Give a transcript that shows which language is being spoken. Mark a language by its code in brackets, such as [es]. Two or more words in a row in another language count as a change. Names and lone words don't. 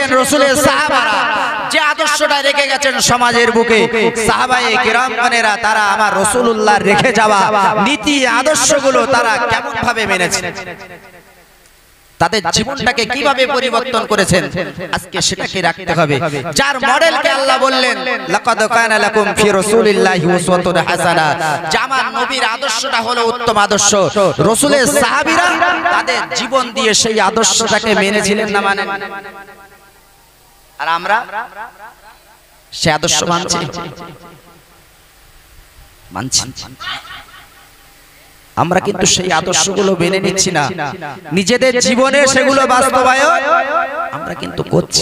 [bn] রাসূলের সাহাবারা, যে আদর্শটা রেখে গেছেন সমাজের বুকে সাহাবায়ে কিরামগণেরা, তারা আমার রাসূলুল্লাহর রেখে যাওয়া নীতি আদর্শগুলো তারা কেমন ভাবে মেনেছেন, তাদের জীবনটাকে কিভাবে পরিবর্তন করেছেন, আজকে সেটাকে রাখতে হবে। যার মডেলকে আল্লাহ বললেন [ar] لقد كان لكم في رسول الله أسوة حسنة, [bn] আমার নবীর আদর্শটা হলো উত্তম আদর্শ। রাসূলের সাহাবীরা তাদের জীবন দিয়ে সেই আদর্শটাকে মেনেছিলেন না মানেন? আর আমরা সেই আদর্শ মানছি? আমরা কিন্তু সেই আদর্শগুলো মেনে নিচ্ছি না, নিজেদের জীবনে সেগুলো বাস্তবায়ন আমরা কিন্তু করছি।